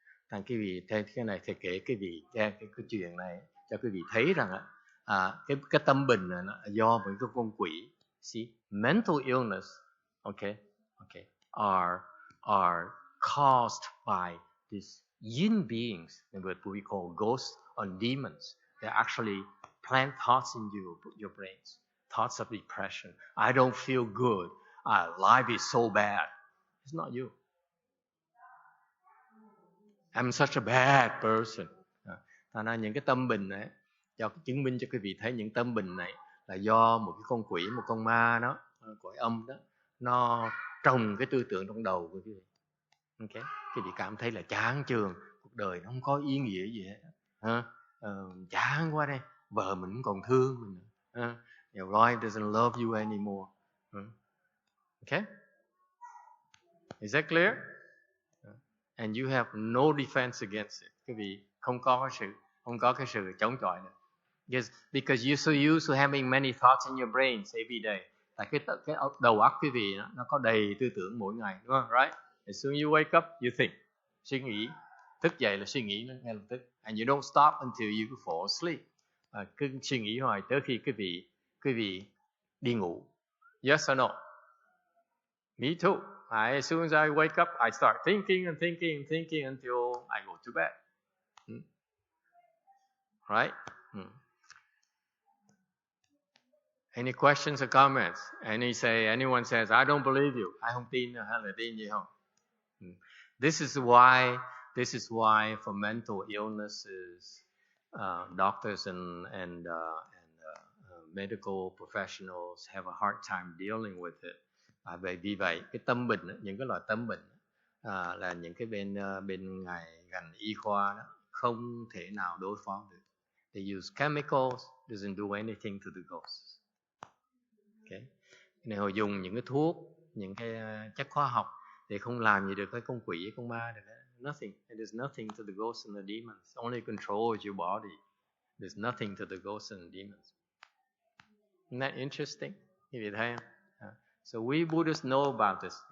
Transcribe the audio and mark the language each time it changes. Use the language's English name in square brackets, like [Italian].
[Vietnamese] Thằng quý vị thấy cái này thầy kể quý vị cái chuyện này cho quý vị thấy rằng cái tâm bình này nó do một cái con quỷ. [English] See, mental illness, okay, are caused by these yin beings, what we call ghosts or demons. They actually plant thoughts in your brains, thoughts of depression. I don't feel good. Life is so bad. It's not you. I'm such a bad person. [Vietnamese] Thành ra những cái tâm bình này, cho chứng minh cho quý vị thấy những tâm bình này là do một cái con quỷ, một con ma đó, cõi âm đó, nó trồng cái tư tưởng trong đầu của quý vị. Okay? Quý vị cảm thấy là chán chường, cuộc đời nó không có ý nghĩa gì hết. Chán quá đây, vợ mình cũng còn thương mình. [English] Your wife doesn't love you anymore. Okay? Is that clear? And you have no defense against it. [Vietnamese] Quý vị không có cái sự chống chọi nữa. [English] Yes, because you're so used to having many thoughts in your brains every day. [Vietnamese] Tại cái đầu óc quý vị nó có đầy tư tưởng mỗi ngày, đúng không? [English] Right? As soon as you wake up, you think. [Vietnamese] Suy nghĩ. Thức dậy là suy nghĩ ngay lập tức. [English] And you don't stop until you fall asleep. [Vietnamese] Cứ suy nghĩ hoài tới khi quý vị đi ngủ. [English] Yes or no? Me too. As soon as I wake up, I start thinking until I go to bed. Right? Any questions or comments? Anyone says, I don't believe you. [Vietnamese] I không tin hay là tin gì không? [English] This is why for mental illnesses, doctors and medical professionals have a hard time dealing with it. [Vietnamese] Vì vậy, cái tâm bệnh, những cái loại tâm bệnh là những cái bên ngành y khoa đó không thể nào đối phó được. [English] They use chemicals, doesn't do anything to the ghosts. Okay. [Vietnamese] Nên họ dùng những cái thuốc, những cái chất hóa học để không làm gì được với con quỷ, con ma được. [English] Nothing. It is nothing to the ghosts and the demons. Only controls your body. There's nothing to the ghosts and the demons. Isn't that interesting? [Vietnamese] Quý vị thấy không? [English] So we Buddhists know about this.